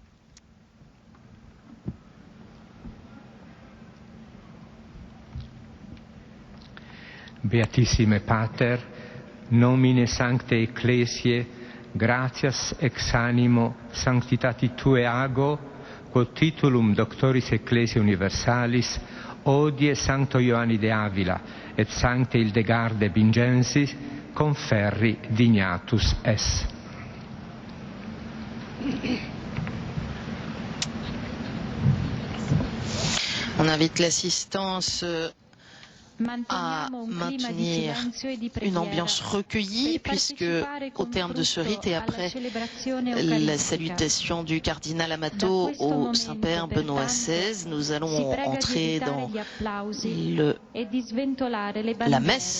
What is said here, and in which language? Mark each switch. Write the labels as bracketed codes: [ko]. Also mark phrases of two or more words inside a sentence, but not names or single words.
[la] Beatissime Pater, nomine sancte Ecclesiae, gratias ex animo sanctitati Tue ago, quod titulum Doctoris Ecclesiae Universalis, odie Sancto Ioanni de Avila et Sancte Hildegarde Vincensis conferri dignatus es. [fr] On invite l'assistance à maintenir une ambiance recueillie, puisque au terme de ce rite et après la salutation du cardinal Amato au Saint-Père Benoît XVI, nous allons entrer dans la messe.